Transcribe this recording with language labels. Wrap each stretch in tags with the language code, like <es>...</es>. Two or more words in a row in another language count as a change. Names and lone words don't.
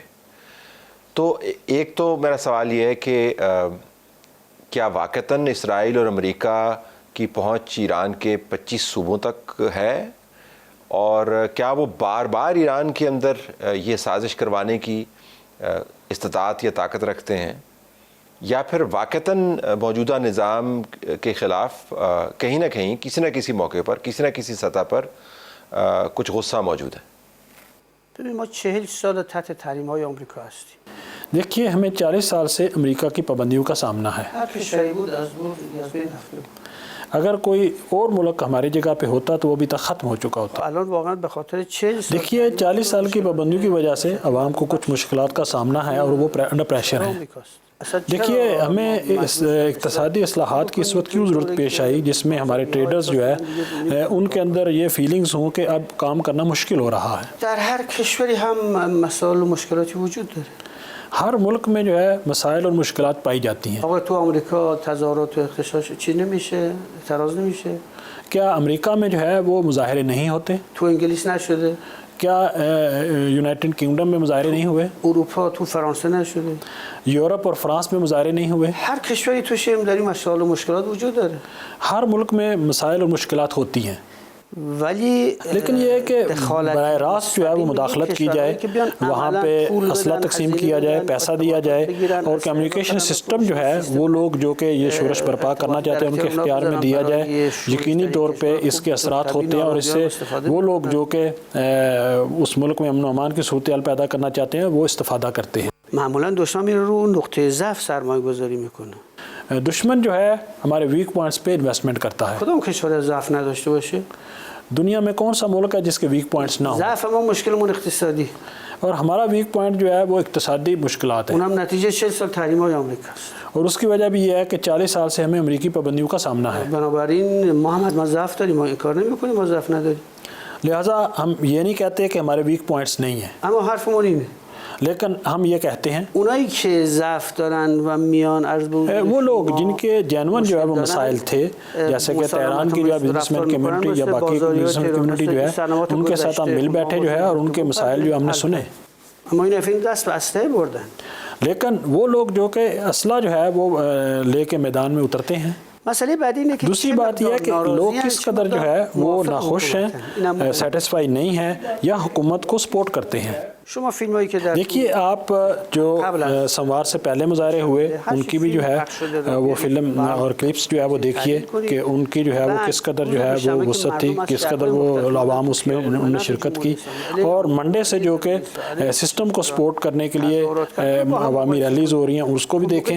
<ur>تو ایک تو میرا سوال یہ ہے کہ کیا واقعتاً اسرائیل اور امریکہ کی پہنچ ایران کے 25 صوبوں تک ہے, اور کیا وہ بار بار ایران کے اندر یہ سازش کروانے کی استطاعت یا طاقت رکھتے ہیں, یا پھر واقعتاً موجودہ نظام کے خلاف کہیں نہ کہیں کسی نہ کسی موقع پر کسی نہ کسی سطح پر کچھ غصہ موجود ہے؟</ur> <fa>ببین ما 40 سال تحت تحریم‌های آمریکا هستیم.</fa> <ur>دیکھیے ہمیں 40 سال سے امریکہ کی پابندیوں کا سامنا ہے.</ur> <fa>هر کشوری بود از بین رفته.</fa> <ur>اگر کوئی اور ملک ہماری جگہ پہ ہوتا تو وہ ابھی تک ختم ہو چکا ہوتا.</ur> <fa>الان واقعا به خاطر 40 سال</fa> <ur>دیکھیے 40 سال کی پابندیوں کی وجہ سے عوام کو کچھ مشکلات کا سامنا ہے اور وہ</ur> <en>under pressure</en> <ur>ہیں. دیکھیے ہمیں اقتصادی اصلاحات کی اس وقت کیوں ضرورت پیش آئی جس میں ہمارے ٹریڈرز جو ہے ان کے اندر یہ فیلنگز ہوں کہ اب کام کرنا مشکل ہو رہا ہے.</ur> <fa>در هر کشوری هم مسائل و مشکلاتی وجود داره.</fa> <ur>ہر ملک میں جو ہے مسائل اور مشکلات پائی جاتی ہیں.</ur> <fa>آقا تو آمریکا تظاهرات و اختشاش چی نمیشه؟ اعتراض نمیشه؟</fa> <ur>کیا امریکہ میں جو ہے وہ مظاہرے نہیں ہوتے؟</ur> <fa>تو انگلیس نشده؟</fa> <ur>کیا یونائٹڈ کنگڈم میں مظاہرے نہیں ہوئے؟</ur> <fa>اروپا تو فرانسه نشده؟</fa> <ur>یورپ اور فرانس میں مظاہرے نہیں ہوئے؟</ur> <fa>هر کشوری توش داری مسائل و مشکلات وجود داره.</fa> <ur>ہر ملک میں مسائل اور مشکلات ہوتی ہیں،</ur> <fa>ولی</fa> <ur>لیکن یہ ہے کہ براہ راست جو ہے وہ مداخلت کی جائے، وہاں پہ اسلحہ تقسیم کیا جائے، پیسہ دیا جائے، اور</ur> <en>communication system</en> <ur>جو ہے وہ لوگ جو کہ یہ شورش برپا کرنا چاہتے ہیں ان کے اختیار میں دیا جائے. یقینی طور پہ اس کے اثرات ہوتے ہیں، اور اس سے وہ لوگ جو کہ اس ملک میں امن و امان کی صورتحال پیدا کرنا چاہتے ہیں وہ استفادہ کرتے ہیں.</ur> <fa>معمولا دشمن میره رو نقطه ضعف سرمایه گذاری میکنه.</fa> <ur>دشمن جو ہے ہمارے</ur> <en>weak points</en> <ur>پہ انویسٹمنٹ کرتا ہے.</ur> <fa>کدوم کشور ضعف نداشته باشه؟</fa> <ur>دنیا میں کون سا ملک ہے جس کے</ur> <en>weak points</en> <ur>نہ ہوں؟</ur> <fa>ضعف ما مشکلمون اقتصادی،</fa> <ur>اور ہمارا</ur> <en>weak point</en> <ur>جو ہے وہ اقتصادی مشکلات ہیں،</ur> <fa>اونم نتیجه 40 سال تحریم‌های آمریکاست.</fa> <ur>اور اس کی وجہ بھی یہ ہے کہ 40 سال سے ہمیں امریکی پابندیوں کا سامنا ہے.</ur> <fa>بنابراین ما ضعف داریم، ما انکار نمی‌کنیم ما ضعف نداریم،</fa> <ur>لہٰذا ہم یہ نہیں کہتے کہ ہمارے</ur> <en>weak points</en> <ur>نہیں ہیں،</ur> <fa>اما حرفمون اینه</fa> <ur>لیکن ہم یہ کہتے ہیں</ur> <fa>اونایی که ضعف دارن و میان عرض به</fa> <ur>وہ لوگ جن کے جینون جو ہے وہ مسائل تھے، جیسے کہ تہران کی جو ہے</ur> <en>businessman community</en> <ur>یا باقی</ur> <en>businessman community</en> <ur>جو ہے ان کے ساتھ ہم مل بیٹھے جو ہے اور ان کے مسائل جو ہم نے سنے.</ur> <fa>اما این افین دست به اسلحه بردن.</fa> <ur>لیکن وہ لوگ جو کہ اسلحہ جو ہے وہ لے کے میدان میں اترتے ہیں.</ur> <fa>مسئله بعدی اینه که</fa> <ur>دوسری بات یہ ہے کہ لوگ کس قدر جو ہے وہ ناخوش ہیں، سیٹسفائی نہیں ہیں یا حکومت کو سپورٹ کرتے ہیں.</ur> <fa>شما فیلمایی که در</fa> <ur>دیکھیے آپ جو سموار سے پہلے مظاہرے ہوئے ان کی بھی جو ہے وہ فلم اور کلپس جو ہے وہ دیکھیے کہ ان کی جو ہے وہ کس قدر جو ہے وہ وسعت تھی، کس قدر وہ عوام اس میں انہوں نے شرکت کی. اور منڈے سے جو کہ سسٹم کو سپورٹ کرنے کے لیے عوامی ریلیز ہو رہی ہیں اس کو بھی دیکھیں.</ur>